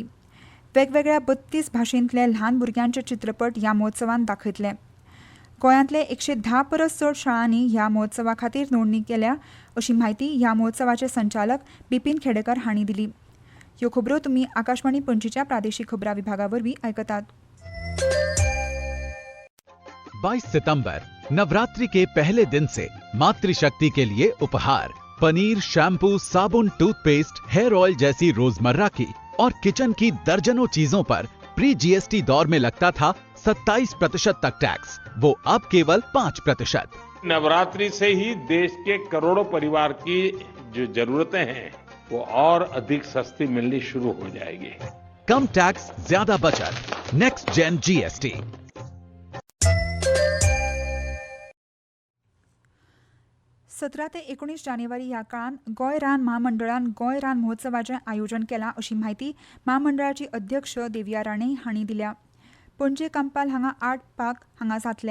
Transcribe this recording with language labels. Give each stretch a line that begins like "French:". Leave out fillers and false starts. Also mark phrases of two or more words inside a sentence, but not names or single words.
Konkani: वेगवेगळ्या 32 भाशेंतले ल्हान भुरग्यांचे चित्रपट ह्या महोत्सवांत दाखयतले. गोंयांतले 110 परस चड शाळांनी ह्या महोत्सवा खातीर नोंदणी केल्या अशी माहिती ह्या महोत्सवाचे संचालक बिपीन खेडेकर हांणी दिली. ह्यो खबरो तुम्ही आकाशवाणी पणजीच्या प्रादेशिक खबरां विभागा वरवीं आयकतात.
Hindi: 22 सितंबर नवरात्रि के पहले दिन से मातृशक्ति के लिए उपहार पनीर, शैम्पू, साबुन, टूथपेस्ट,
English: hair oil
Hindi: जैसी रोजमर्रा की और किचन की दर्जनों चीजों पर
English: pre GST
Hindi: दौर में लगता था 27% तक टैक्स, वो अब केवल 5%। नवरात्रि से ही देश के करोड़ों परिवार की जो जरूरतें हैं वो और अधिक सस्ती मिलनी शुरू हो जाएगी। कम टैक्स, ज्यादा बचत,
English: next gen GST.
Konkani: सतरा ते 19 जानेवारी ह्या काळात गोंय रान महामंडळान गोंय रान महोत्सवाचें आयोजन केलां अशी माहिती महामंडळाची अध्यक्ष देविया राणे हांणी दिल्या. पणजे कांपाल हांगा 8 पाक हांगा जातले.